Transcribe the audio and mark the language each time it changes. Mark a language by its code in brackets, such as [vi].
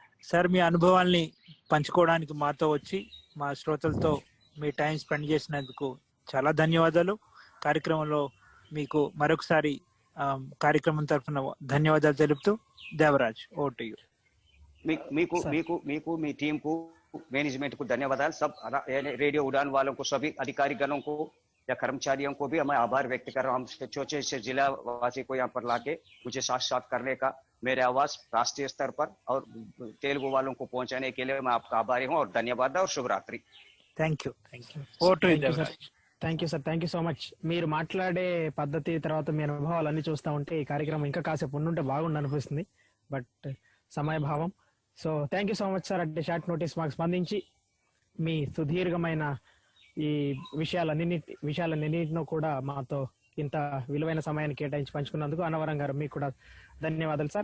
[te] Sir, మీ అనుభవాల్ని పంచుకోవడానికి మాతో వచ్చి మా శ్రోతలతో మీ టైం స్పెండ్ చేసినందుకు చాలా ధన్యవాదాలు. కార్యక్రమంలో మీకు మరొకసారి కార్యక్రమం తరఫున ధన్యవాదాలు తెలుపుతూ దేవరాజ్, ఓవర్ టు యు. మీకు మీ [hi] टीम को, मैनेजमेंट को धन्यवाद. सब रेडियो उड़ान वालों को, सभी अधिकारी गणों को या कर्मचारियों को भी मैं आभार व्यक्त कर रहा हूँ. हम चोचे से जिला वासी को यहाँ पर लाके मुझे साथ करने का, मेरे आवाज राष्ट्रीय स्तर पर और तेलुगु वालों को पहुंचाने के लिए मैं आपका आभारी हूँ और धन्यवाद और शुभ रात्रि. [en] Thank you. Over to you Devaraj. Thank you sir, thank you so much. [te] మీరు మాట్లాడే పద్ధతి తర్వాత మీ అనుభవాలు అన్ని చూస్తూ ఉంటే ఈ కార్యక్రమం ఇంకా కాసేపు ఉండుంటే బాగుండు అనిపిస్తుంది, but సమయభావం. [en] So thank you so much sir. [te] అంటే షార్ట్ నోటీస్ మాకు స్పందించి మీ సుదీర్ఘమైన ఈ విషయాలన్నింటినో కూడా మాతో ఇంత విలువైన సమయాన్ని కేటాయించి పంచుకున్నందుకు అన్నవరం గారు మీకు కూడా ధన్యవాదాలు సార్.